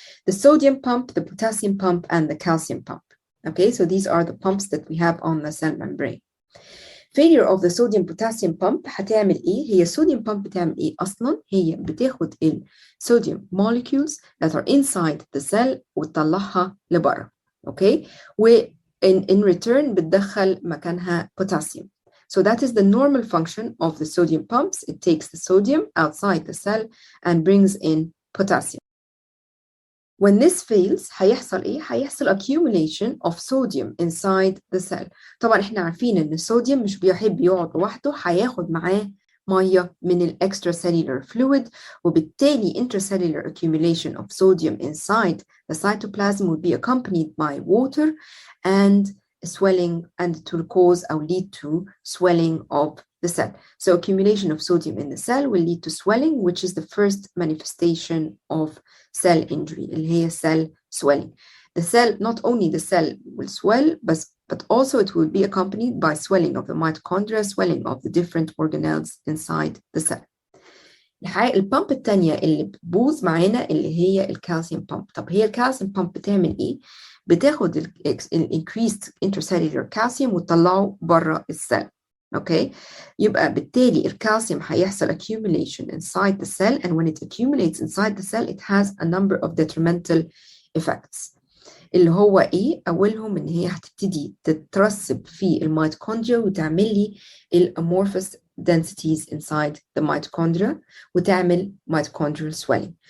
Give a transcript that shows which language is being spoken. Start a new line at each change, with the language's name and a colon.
English: The sodium pump, the potassium pump, and the calcium pump. Okay, so these are the pumps that we have on the cell membrane. failure of the sodium potassium pump
Arabic: هتعمل ايه؟ هي الصوديوم pump بتعمل ايه اصلا؟ هي بتاخد الصوديوم
English: molecules that are inside the cell
Arabic: وتطلعها لبره. اوكي؟ و in return بتدخل مكانها potassium.
English: So that is the normal function of the sodium pumps. It takes the sodium outside the cell and brings in potassium. When this fails
Arabic: هيحصل ايه؟ هيحصل
English: accumulation of sodium inside the cell.
Arabic: طبعا احنا عارفين ان الصوديوم مش بيحب يقعد لوحده، هياخد معاه ميه من ال extracellular
English: fluid، وبالتالي intracellular accumulation of sodium inside the cytoplasm will be accompanied by water and swelling, and it will cause or lead to swelling of the cell. So accumulation of sodium in the cell will lead to swelling, which is the first manifestation of cell injury,
Arabic: اللي هي
English: cell swelling. The cell, not only the cell will swell, but also it will be accompanied by swelling of the mitochondria, swelling of the different organelles inside the cell.
Arabic: البامب الثانية اللي بتبوظ معانا اللي هي الكالسيوم بامب. طب هي الكالسيوم بامب بتعمل ايه؟ بتاخد ال
English: increased intracellular calcium
Arabic: وتطلعه بره السيل. اوكي؟ يبقى بالتالي الكالسيوم هيحصل
English: accumulation inside the cell, and when it accumulates inside the cell it has a number of detrimental effects.
Arabic: اللي هو ايه؟ اولهم ان هي هتبتدي تترسب في الميتوكوندريا وتعمل لي الامorphous densities
English: inside the mitochondria
Arabic: وتعمل
English: mitochondrial swelling.